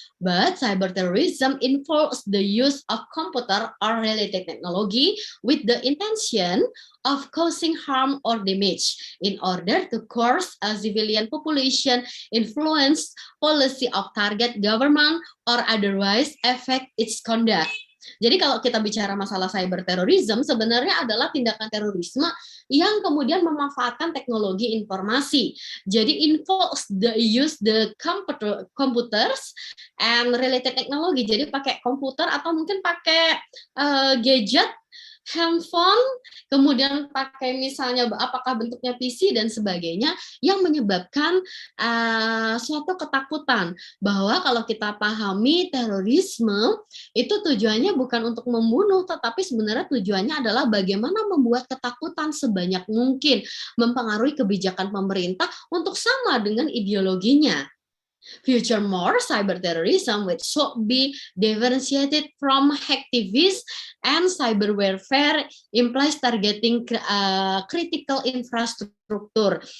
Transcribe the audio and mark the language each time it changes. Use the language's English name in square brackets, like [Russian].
[English] But cyber terrorism involves the use of computer or related technology with the intention of causing harm or damage in order to coerce a civilian population, influence policy of target government, or otherwise affect its conduct. [Indonesian] Jadi kalau kita bicara masalah cyber terrorism, sebenarnya adalah tindakan terorisme yang kemudian memanfaatkan teknologi informasi. Jadi [English] involves the use the computers and related technology. [Indonesian] Jadi pakai komputer atau mungkin pakai gadget, handphone, kemudian pakai misalnya apakah bentuknya PC dan sebagainya, yang menyebabkan suatu ketakutan bahwa kalau kita pahami terorisme itu tujuannya bukan untuk membunuh, tetapi sebenarnya tujuannya adalah bagaimana membuat ketakutan sebanyak mungkin, mempengaruhi kebijakan pemerintah untuk sama dengan ideologinya. [English] Furthermore, cyber terrorism which should be differentiated from hacktivism and cyber warfare implies targeting critical infrastructure.